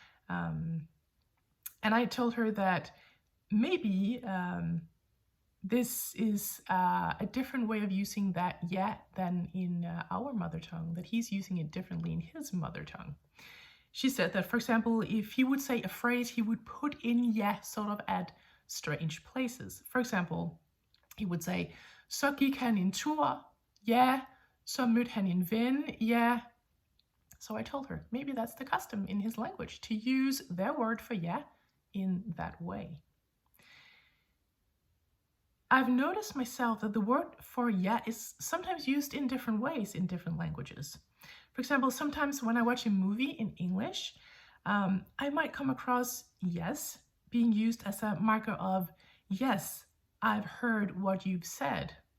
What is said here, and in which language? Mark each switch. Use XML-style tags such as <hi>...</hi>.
<en>And I told her that maybe this is a different way of using that ja than in our mother tongue, that he's using it differently in his mother tongue. She said that, for example, if he would say a phrase, he would put in ja sort of at strange places.</en> <da>For example, he would say, så gik han en tur, ja, så mødte han en ven, ja.</da> <en>So I told her, maybe that's the custom in his language, to use their word for yeah in that way. I've noticed myself that the word for yeah is sometimes used in different ways in different languages. For example, sometimes when I watch a movie in English, I might come across yes being used as a marker of, yes, I've heard what you've said.</en>